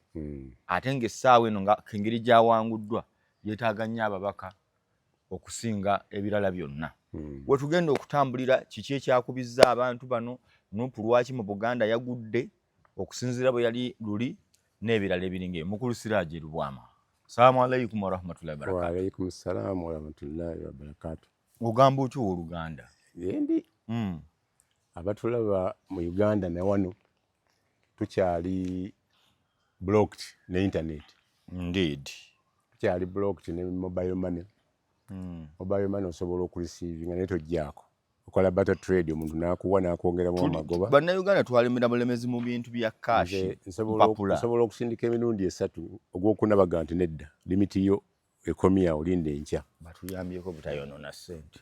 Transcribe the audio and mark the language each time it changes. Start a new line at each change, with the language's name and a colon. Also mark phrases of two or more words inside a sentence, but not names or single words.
Ganda: Ate ng'essaawa eno engeri gy'awanguddwa yeetaaga nnyo ababaka okusinga ebirala byonna. We tugenda okutambulira kiki ekyakubizza abantu bano, Nuupu lwaki mu Buganda yagudde okusinziira bwe yali luli n'ebirala ebiringa. Mukulu Siraaji Lubwama.
Arabic: السلام عليكم ورحمة الله وبركاته. وعليكم السلام ورحمة الله وبركاته.
Ganda: Ogamba otyo Oluganda? Yendi. Abatulaba mu Uganda ne wano tukyali blocked ne internet. Indeed. Tukyali blocked ne
English: mobile money. Mobile money
Ganda: osobola okureceivinga naye tojjaako. okola
English: battle trade
Ganda: omuntu n'akuwa n'akwongeramu amagoba. Bannayuganda twalemera bulemezi mu bintu bya kashi mpapula. Nsobola okusindika emirundi 3 ogw'okunabaga nti nedda limiti yo ekomya olinde enkya. Batuyambyeko butayonoona ssente.